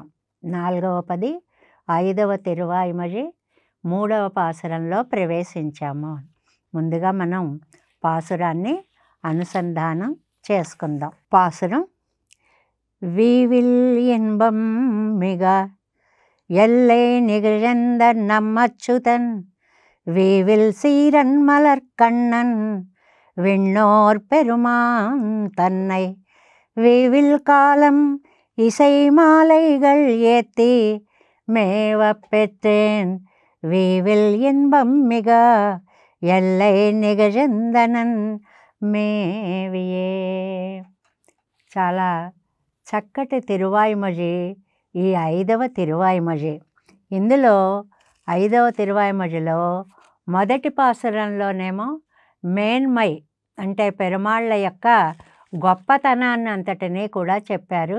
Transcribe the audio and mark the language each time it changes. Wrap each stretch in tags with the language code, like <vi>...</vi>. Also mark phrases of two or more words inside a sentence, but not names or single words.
<te>4వ పది 5వ తిరువాయిమొഴి 3వ పాసురంలో ప్రవేశించాము. ముందుగా మనం పాసురాన్ని అనుసంధానం చేసుకుందాం.</te> <ta>పాసురం: வீவில் இன்பம் மிக எல்லை నిగழந்த நம்மச்சுதன் வீவில் சீரன் மலர்கண்ணன் விண்ணோர் பெருமான் தன்னை வீவில் காலம் இசை மாலைகள் ஏத்தி மேவப் பெற்றேன் வீவில் இன்பம் மிக எல்லை நிகழ்ந்தனன் மேவியே.</ta> <te>చాలా చక్కటి తిరువాయిమొഴి ఈ 5వ తిరువాయిమొഴి. ఇందులో 5వ తిరువాయిమొഴിలో మొదటి పాసురంలోనేమో మేన్మై అంటే పెరుమాళ్ళ యొక్క గొప్పతనాన్ని అంతటినీ కూడా చెప్పారు.</te>